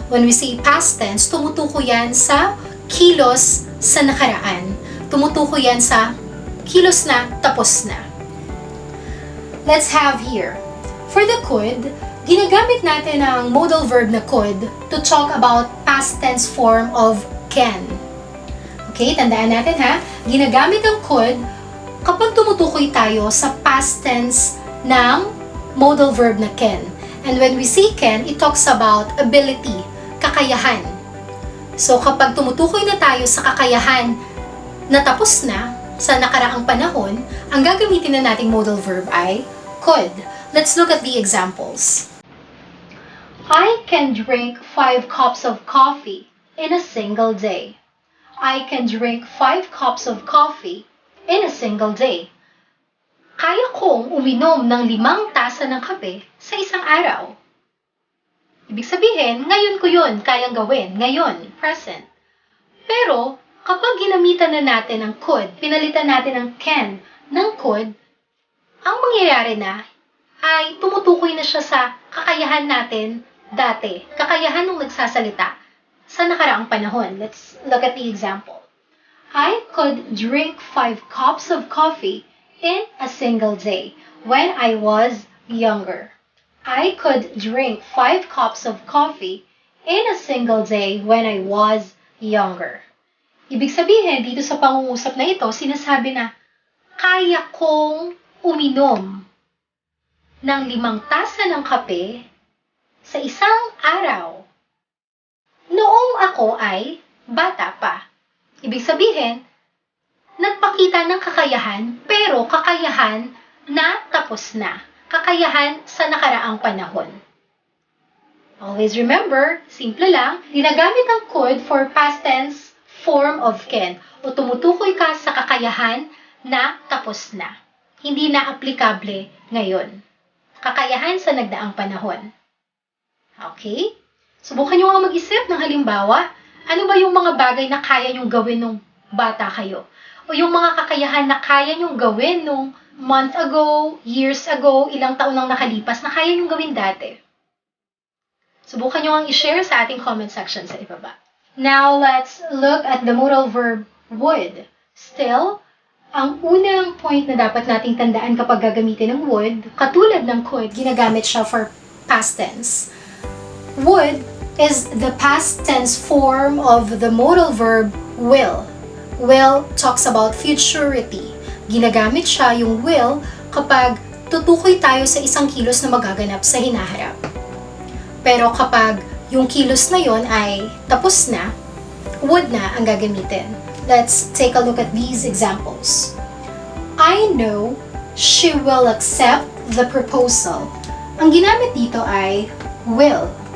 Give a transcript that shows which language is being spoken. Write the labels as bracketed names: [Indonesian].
[English] When we say past tense, [Filipino] tumutukoy yan sa kilos sa nakaraan. Tumutukoy yan sa kilos na tapos na. [English] Let's have here. For the could, [Filipino] ginagamit natin ang [English] modal verb na could to talk about past tense form of can. [Filipino] Okay, tandaan natin ha. Ginagamit ang could kapag tumutukoy tayo sa past tense ng modal verb na can. [English] And when we say can, it talks about ability, kakayahan. [Filipino] So kapag tumutukoy na tayo sa kakayahan na tapos na sa nakaraang panahon, ang gagamitin na nating modal verb ay could. [English] Let's look at the examples. I can drink 5 cups of coffee in a single day. I can drink 5 cups of coffee in a single day. [Filipino] Kaya kong uminom ng 5 tasa ng kape sa isang araw. Ibig sabihin, ngayon ko yun kayang gawin. Ngayon, present. Pero, kapag ginamitan na natin ng could, pinalitan natin ng can ng could, ang mangyayari na ay tumutukoy na siya sa kakayahan natin dati. Kakayahan nung nagsasalita sa nakaraang panahon. [English] Let's look at the example. I could drink 5 cups of coffee in a single day when I was younger. I could drink 5 cups of coffee in a single day when I was younger. [Filipino] Ibig sabihin, dito sa pangungusap na ito, sinasabi na, kaya kong uminom ng 5 tasa ng kape sa isang araw. Noong ako ay bata pa. Ibig sabihin, nagpakita ng kakayahan, pero kakayahan na tapos na. Kakayahan sa nakaraang panahon. [English] Always remember, [Filipino] simple lang, ginagamit ang could [English] for past tense form of can [Filipino] o tumutukoy ka sa kakayahan na tapos na. Hindi na aplikable ngayon. Kakayahan sa nagdaang panahon. Okay? Subukan nyo nga mag-isip ng halimbawa. Ano ba yung mga bagay na kaya nyong gawin nung bata kayo? O yung mga kakayahan na kaya nyong gawin nung [English] month ago, years ago, [Filipino] ilang taon nang nakalipas na kaya nyong gawin dati? Subukan nyo ang i-share sa ating comment section sa ibaba. [English] Now, let's look at the modal verb would. [Filipino] Still, ang unang point na dapat nating tandaan kapag gagamitin ng would, katulad ng could, ginagamit siya [English] for past tense. Would is the past tense form of the modal verb will. Will talks about futurity. [Filipino] Ginagamit siya, yung will, kapag tutukoy tayo sa isang kilos na magaganap sa hinaharap. Pero kapag yung kilos na yon ay tapos na, would na ang gagamitin. [English] Let's take a look at these examples. I know she will accept the proposal. [Filipino] Ang ginamit dito ay will.